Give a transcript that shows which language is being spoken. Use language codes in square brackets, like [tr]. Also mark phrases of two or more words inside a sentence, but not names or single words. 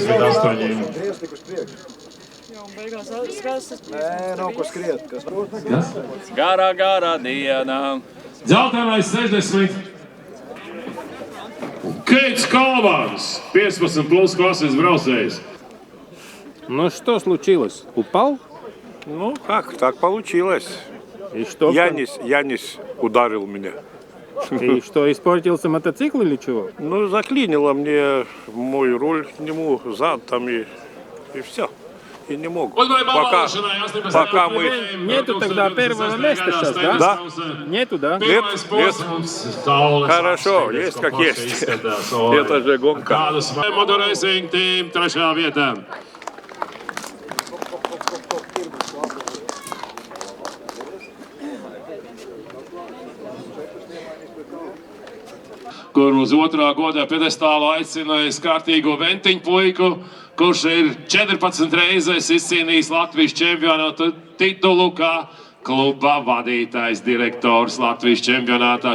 [lv] 38. Griez tik uz priekšu. Nē, nav ko skriet. Kas? Garā dienā. Dzeltenais 60. Keits Kalvāns, 15 plus klases braucējs. [ru] Ну что случилось? Упал? Ну, как, так получилось. И что? Янис ударил меня. И что, испортился мотоцикл или чего? Ну, заклинило мне мой руль к нему, зад там и все. И не мог. Пока мы... Нету тогда первого места сейчас, да? Да. Нету, да? Нет. Хорошо, есть как есть. Это же гонка. [lv] Motorracing team, 3. vietā. Kur uz otrā godā piedestālu aicinājis kārtīgo ventiņu puiku, kurš ir 14 reizes izcīnījis Latvijas čempionātu titulu kā kluba vadītājs direktors Latvijas čempionātā.